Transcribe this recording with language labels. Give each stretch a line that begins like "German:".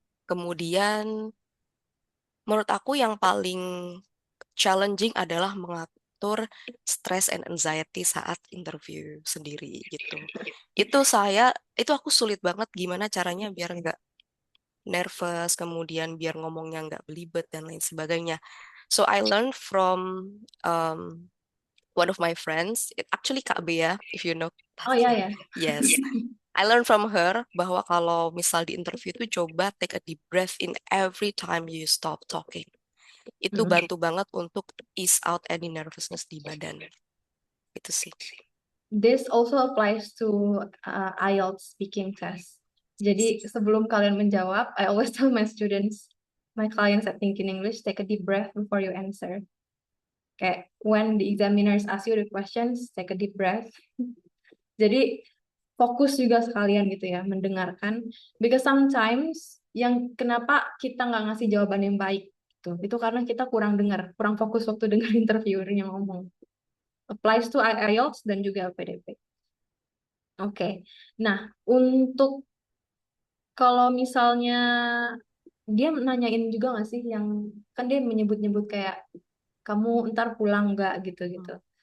Indonesian: Kemudian menurut aku yang paling challenging adalah mengatur
English: stress and anxiety
Indonesian: saat interview sendiri gitu. Itu aku sulit banget gimana caranya biar nggak nervous, kemudian biar ngomongnya nggak belibet dan lain sebagainya.
English: So I learned from one of my friends, actually Kak Bea, if you know.
Indonesian: Oh ya ya.
English: Yes, I learned from her
Indonesian: bahwa kalau misal di interview itu coba
English: take a deep breath in every time you stop talking.
Indonesian: Itu Mm. bantu banget untuk
English: ease out any nervousness
Indonesian: di badan. Itu sih.
English: This also applies to IELTS speaking test.
Indonesian: Jadi sebelum kalian menjawab,
English: I always tell my students, my clients that think in English, take a deep breath before you answer. Kayak when the examiners ask you the questions, take a deep breath.
Indonesian: Jadi fokus juga sekalian gitu ya, mendengarkan.
English: Because sometimes
Indonesian: yang kenapa kita nggak ngasih jawaban yang baik gitu, itu karena kita kurang dengar, kurang fokus waktu dengar interviewernya ngomong.
English: Applies to
Indonesian: IELTS dan juga LPDP. Oke. Nah, untuk kalau misalnya dia nanyain juga nggak sih yang kan dia menyebut-nyebut kayak kamu ntar pulang nggak gitu-gitu.